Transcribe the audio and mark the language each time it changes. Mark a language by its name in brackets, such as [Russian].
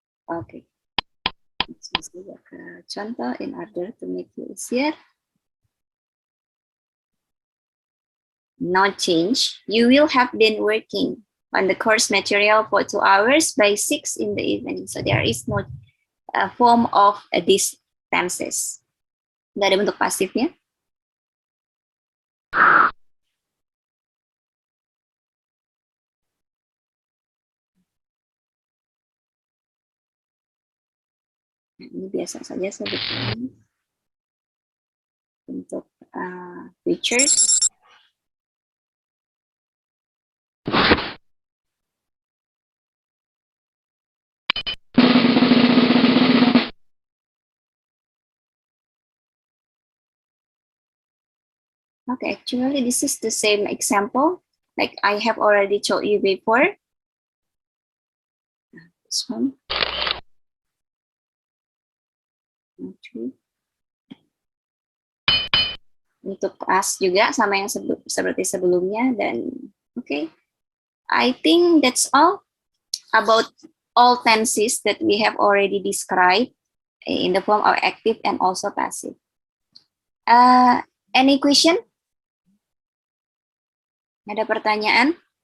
[Indonesian] Oke. Langsung saja ke contoh [English] in order to make it easier. No change. You will have been working on the course material for 2 hours by 6 in the evening. So there is no form of these tenses. [Indonesian] Nggak ada bentuk pasifnya. Nah, ini biasa saja sebetulnya untuk features. [English] Okay, actually this is the same example like I have already told you before. This one. Okay. [Indonesian] Untuk as juga sama yang seperti sebelumnya dan okay. [English] I think that's all about all tenses that we have already described in the form of active and also passive. Any question? [Indonesian] Ada pertanyaan?